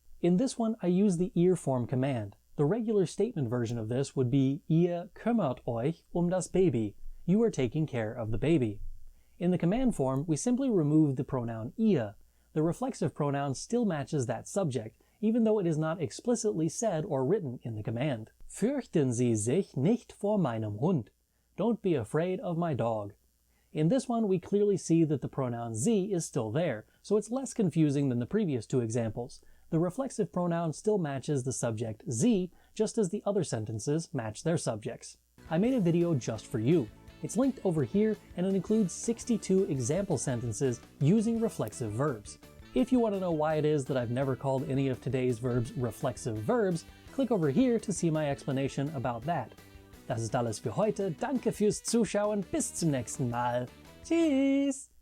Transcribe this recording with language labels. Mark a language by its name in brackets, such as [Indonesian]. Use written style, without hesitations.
[English] In this one, I use the ir form command. The regular statement version of this would be [German] Ihr kümmert euch das Baby. [English] You are taking care of the baby. In the command form, we simply remove the pronoun ihr. The reflexive pronoun still matches that subject, even though it is not explicitly said or written in the command. [German] Fürchten Sie sich nicht vor meinem Hund. [English] Don't be afraid of my dog. In this one, we clearly see that the pronoun sie is still there, so it's less confusing than the previous two examples. The reflexive pronoun still matches the subject sie, just as the other sentences match their subjects. I made a video just for you. It's linked over here, and it includes 62 example sentences using reflexive verbs. If you want to know why it is that I've never called any of today's verbs reflexive verbs, click over here to see my explanation about that. [German] Das ist alles für heute. Danke fürs Zuschauen. Bis zum nächsten Mal. Tschüss!